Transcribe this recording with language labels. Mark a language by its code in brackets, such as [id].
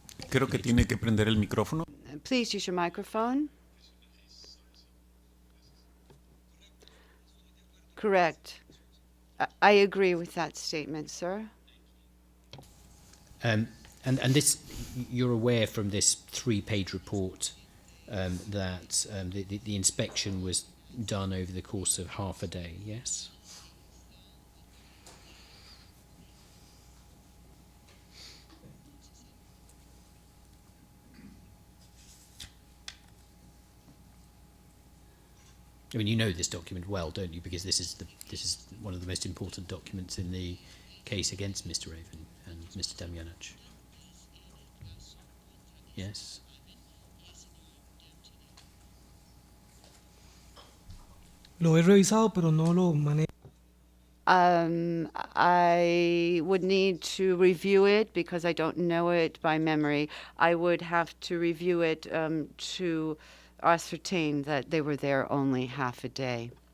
[es] Creo que tiene que prender el micrófono. [en] Please use your microphone. Correct. I agree with that statement, sir. And this, you're aware from this 3-page report that the inspection was done over the course of half a day, yes? I mean, you know this document well, don't you? Because this is one of the most important documents in the case against Mr. Aven and Mr. Damjanich. Yes. [es] Lo he revisado, pero no lo manejo. [en] I would need to review it because I don't know it by memory. I would have to review it to ascertain that they were there only half a day.